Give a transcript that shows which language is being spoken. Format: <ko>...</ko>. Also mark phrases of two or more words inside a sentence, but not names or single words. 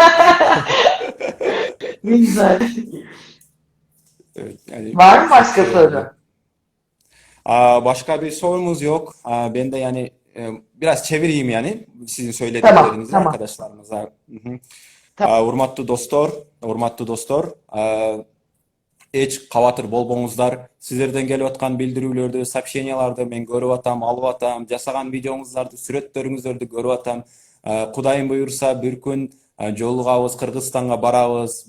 <tr>Ne güzel. Evet, yani Var mı çok başka şey oluyor. soru? Başka bir sorumuz yok. Ben de yani biraz çevireyim yani sizin Tamam, söylediklerinizi tamam. arkadaşlarımıza. Hı hı. Tamam.</tr> <ky>Урматтуу достор, эч кабатыр болбоңуздар. Сиздерден келип аткан билдирүүлөрдү, сообщенияларды мен көрүп атам, алып атам, жасаган видеоңуздарды, сүрөттөрүңүздөрдү көрүп атам. Кудайым буюрса бир күн жолугабыз, Кыргызстанга барабыз.</ky>